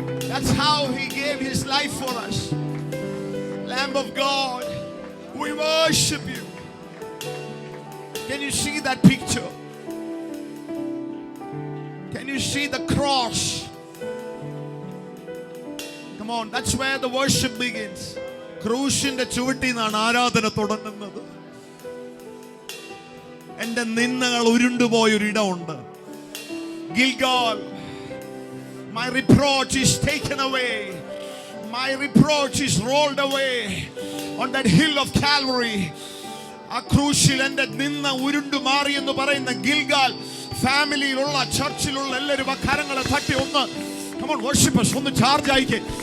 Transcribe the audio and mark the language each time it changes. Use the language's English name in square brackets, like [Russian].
[English] That's how he gave his life for us. Lamb of God, we worship you. Can you see that picture? Can you see the cross? Come on, that's where the worship begins. [Malayalam] ക്രൂശിന്റെ ചുവട്ടിൽ നിന്നാണ് ആരാധന തുടങ്ങുന്നത്. എന്റെ നിന്ദകൾ ഉരുണ്ടുപോയൊരിടമുണ്ട്. [English] Gilgal, my reproach is taken away. My reproach is rolled away on that hill of Calvary. [Malayalam] ആ ക്രൂശിൽ എന്റെ നിന്ന ഉരുണ്ടു മാറി എന്ന് പറയുന്ന ഗിൽഗാൽ ഫാമിലിയിലുള്ള ചർച്ചിലുള്ള എല്ലാവരും ആ കരങ്ങളെ തട്ടി ഒന്ന് [English] come on worshipers [Malayalam] ഒന്ന് ചാർജ് ആയിക്കേ.